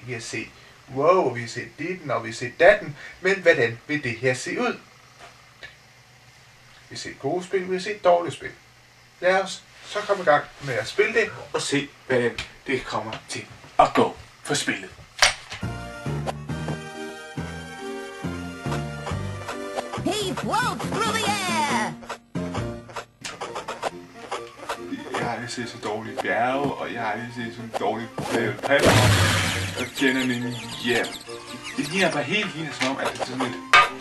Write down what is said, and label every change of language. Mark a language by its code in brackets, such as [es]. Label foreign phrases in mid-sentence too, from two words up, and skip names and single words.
[da] Vi har set wow, vi har set ditten, og vi har set datten. Men hvordan vil det her se ud? Vi har set gode spil, vi har set dårlige spil. Lad os så komme i gang med at spille det, og se, hvordan det kommer til at gå for spillet. [en] He floats through the air! [da] Jeg har aldrig set så dårlige bjerge, og jeg har aldrig set sådan dårlige platform. Og fjenderne hjem. Det ligner bare helt ligner som om, at det er sådan et...